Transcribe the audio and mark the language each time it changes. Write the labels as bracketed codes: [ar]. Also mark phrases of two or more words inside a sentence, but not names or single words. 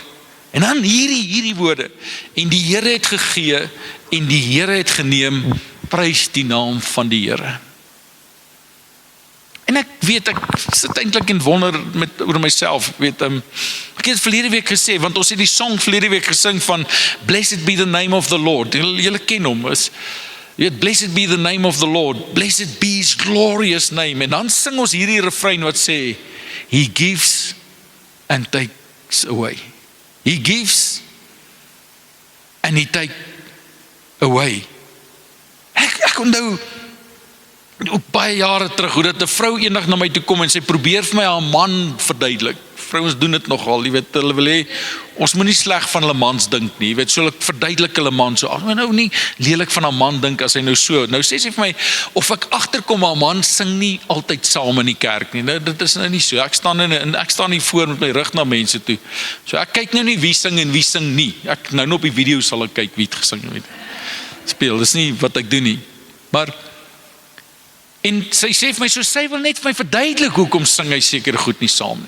[af] En dan hierdie woorde. En die Here het gegee en die Here het geneem, prys die naam van die Here. En ek weet, ek sit eintlik en wonder oor myself, ek het het verlede week gesê, want ons het die song verlede week gesing van [en] Blessed be the name of the Lord, [af] julle ken hom, [en] Blessed be the name of the Lord, blessed be his glorious name, [af] en dan sing ons hierdie refrein wat sê, [en] He gives and takes away. He gives and he takes away. [af] Ek onthou, ook baie jare terug, hoe dat 'n vrou eendag na my toe kom en sy probeer vir my haar man verduidelik. Vrouens doen dit nogal, jy weet, hulle wil hê, ons moet nie sleg van hulle mans dink nie, jy weet, so ek verduidelik hulle man, so, ag, nou nie lelik van haar man dink as hy nou so, nou sê sy vir my, of ek agterkom, haar man sing nie altyd saam in die kerk nie, nou, dit is nou nie so, ek staan nie voor met my rug na mense toe, so ek kyk nou nie wie sing en wie sing nie, ek nou op die video sal ek kyk wie het gesing, weet, speel, dis nie wat ek doen nie, maar, en sy sê vir my, so sy wil net vir my verduidelik, hoekom sing hy seker goed nie saam nie.